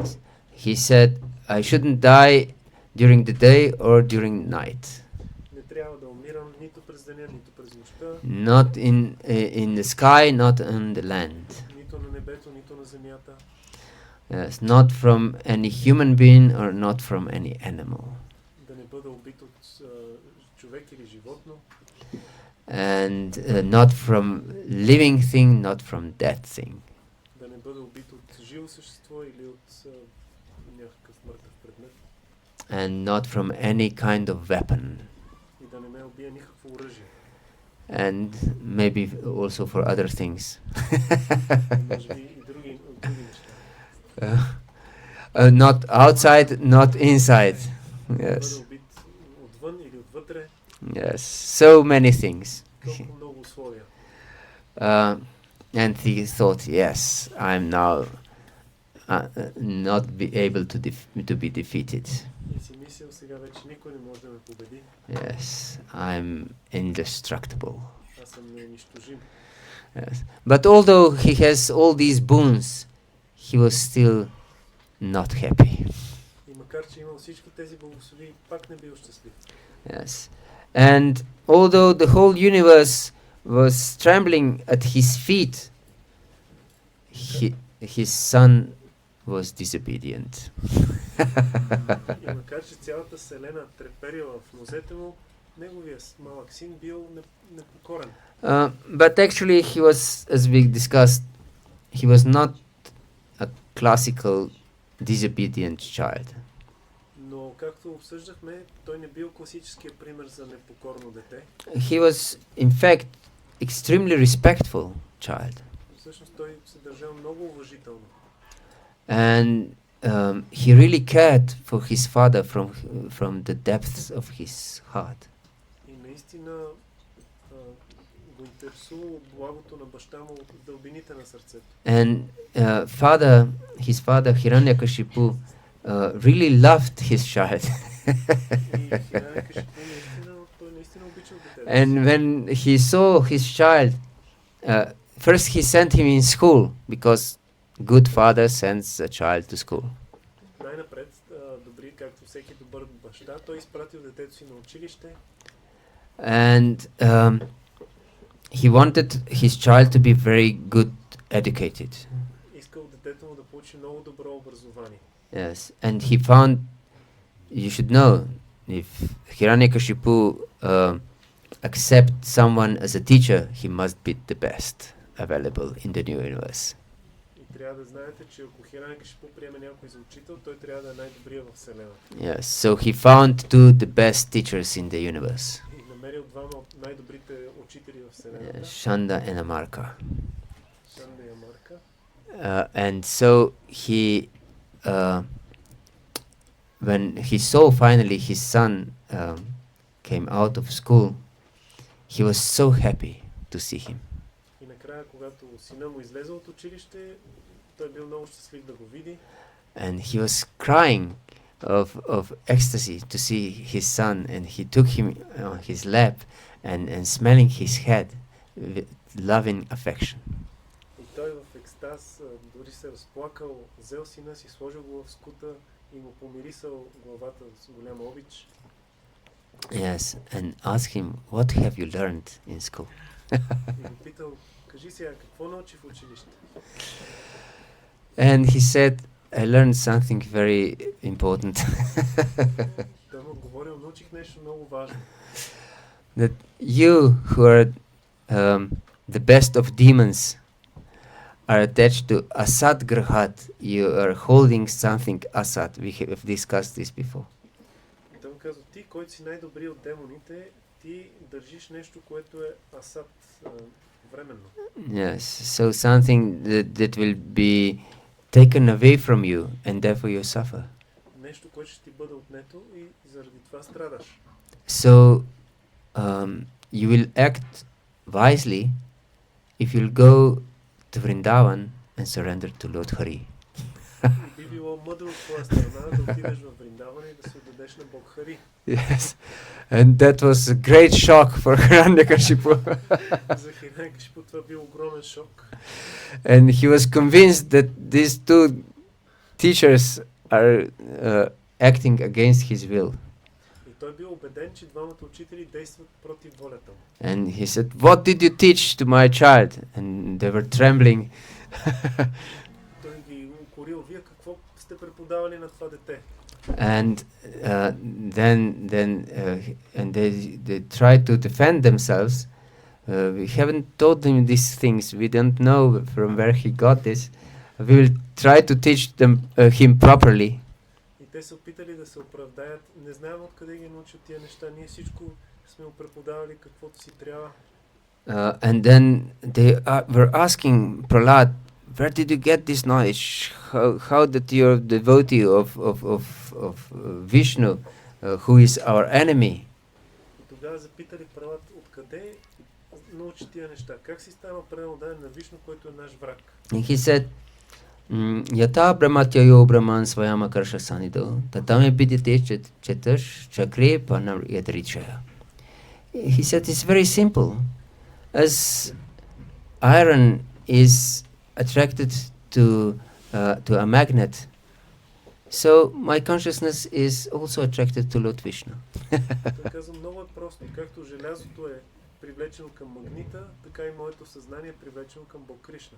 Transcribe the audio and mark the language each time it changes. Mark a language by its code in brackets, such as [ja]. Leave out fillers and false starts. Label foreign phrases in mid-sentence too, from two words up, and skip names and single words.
[en] Yes. He said, I shouldn't die during the day or during night. [bg] Не трябва да умирам нито през деня, нито през нощта. [en] Not in the sky, not on the land. [bg] Нито на небето, нито на земята. [en] Yes, not from any human being or not from any animal. [bg] Да не бъда убит от човек или животно. [en] And not from living thing, not from dead thing. [bg] Да не бъда убит от живо същество или от някакъв мъртъв предмет. [en] And not from any kind of weapon. [bg] И да не ме убие никакво оръжие. [en] And maybe also for other things. [bg] Може би и други неща. [en] Not outside, not inside. [bg] Да бъда [en] Yes. [bg] убит отвън или отвътре. [en] Yes. So many things. [bg] Толкова много условия. [en] And he thought, yes, I'm now not be able to be defeated. [bg] И си мислил, сега вече никой не може да ме победи. [en] Yes, I'm indestructible. [bg] Аз съм неунищожим. [en] Yes. But although he has all these boons, he was still not happy. [bg] И макар че имал всички тези благослови, пак не бил щастлив. [en] Yes. And although the whole universe was trembling at his feet, his son was disobedient. [bg] И макар че цялата вселена треперила в нозете му, неговия малък син бил непокорен. [en] But actually he was, as we discussed, he was not a classical disobedient child. [bg] Но както обсъждахме, той не бил класическия пример за непокорно дете. [en] He was, in fact, extremely respectful child. [bg] Всъщност той се държал много уважително. [en] And he really cared for his father from the depths of his heart. [bg] И наистина го интересува благото на баща му от дълбините на сърцето. [en] And his father Hiranyakashipu really loved his child. And when he saw his child, first he sent him in school because good father sends a child to school. [bg] Най-напред, добри, както всеки добър баща, той изпратил детето си на училище. [en] And he wanted his child to be very good educated. [bg] Искал детето му да получи много добро образование. [en] Yes, and he found, you should know, if Hiranyakashipu accept someone as a teacher, he must be the best available in the new universe. [bg] И трябва да знаете, че ако Хиранякашипу приеме някой за учител, той трябва да е най-добрия в вселената. [en] Yes, so he found two the best teachers in the universe. [bg] И намерил двама от най-добрите учители в вселената. [en] Shanda and Amarka. And so he, when he saw finally his son came out of school, he was so happy to see him. [bg] И накрая, когато сина му излезе от училище, той бил много щастлив да го види. [en] And he was crying of ecstasy to see his son, and he took him on his lap and smelling his head with loving affection. [bg] И той в екстаз дори се разплакал, взел сина си, сложил го в скута и му помирисал главата с голяма обич. [en] Yes, and ask him, what have you learned in school? [bg] И го питал, кажи сега, какво научи в училище? [en] And he said, I learned something very important. [bg] Той му отговорил, научих нещо много важно. [en] That you who are the best of demons are attached to [sa] असत् ग्रहात्. [en] You are holding something asat. We have discussed this before. [bg] Той му казва, ти, който си най-добри от демоните, ти държиш нещо, което е асат, временно. [en] Yes, so something that will be taken away from you and therefore you suffer. [bg] Нещо, което ще ти бъде отнето и заради това страдаш. [en] So you will act wisely if you'll go to Vrindavan and surrender to Lord Hari. [bg] Би било мъдро от твоя страна да отидеш в Вриндаван и да се отдадеш на Бог Хари. [en] Yes, and that was a great shock for Hiranyakashipu. [bg] За Хирanyakashipu това бил огромен шок. [en] And he was convinced that these two teachers are acting against his will. [bg] И той бил убеден, че двамата учители действат против волята му. [en] And he said, what did you teach to my child? And they were trembling. [bg] Той ги укорил, вие какво сте преподавали на това дете? [en] And and they tried to defend themselves. We haven't told him these things. We don't know from where he got this. We will try to teach him properly. [bg] И те се опитали да се оправдаят. Не знаем откъде ги научил тия неща. Ние всичко сме му преподавали каквото си трябва. [en] And then they were asking Prahlad, where did you get this knowledge? How that you're a devotee of Vishnu, who is our enemy? [bg] И тогава запитали Пралад, откъде научи тия неща? Как си става преданен на Вишну, който е наш враг? [en] And he said, [sa] यथा भ्राम्यत्ययो ब्रह्मन् स्वयमाकर्ष सन्निधौ तथा मे भिद्यते चेतश् चक्रपाणेर् यदृच्छया. [en] He said, it's very simple. As iron is attracted to a magnet, so my consciousness is also attracted to Lord Vishnu. [bg] Той казва, много е просто. Както желязото е привлечено към магнита, така и моето съзнание е привлечено към Бог Кришна.